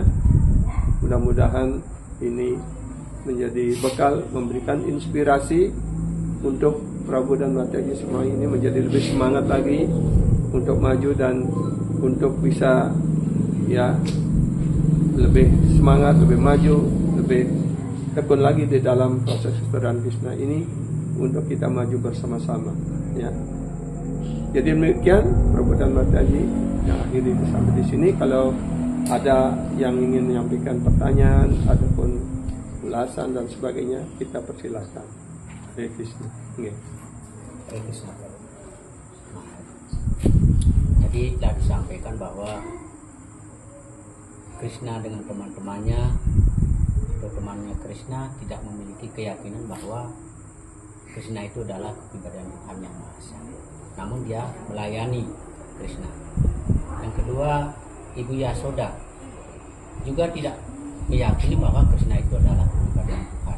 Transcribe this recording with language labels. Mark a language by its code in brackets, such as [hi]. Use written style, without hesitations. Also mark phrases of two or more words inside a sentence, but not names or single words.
[id] Mudah-mudahan ini menjadi bekal, memberikan inspirasi untuk Prabu dan Mataji semua ini menjadi lebih semangat lagi untuk maju dan untuk bisa, ya, lebih semangat, lebih maju, lebih tekun lagi di dalam proses kesetaraan Krishna ini untuk kita maju bersama-sama, ya. Jadi demikian Prabu dan Mataji yang akhiri sampai di sini. Kalau ada yang ingin menyampaikan pertanyaan ataupun ulasan dan sebagainya, kita persilahkan. [sa] हरे कृष्ण. Okay. हरे कृष्ण. [id] Jadi telah disampaikan bahwa Krishna dengan teman-temannya atau temannya Krishna tidak memiliki keyakinan bahwa Krishna itu adalah kepribadian Tuhan yang Maha Esa. Namun dia melayani Krishna. Yang kedua, Ibu Yasoda juga tidak meyakini bahwa Krishna itu adalah kepribadian Tuhan.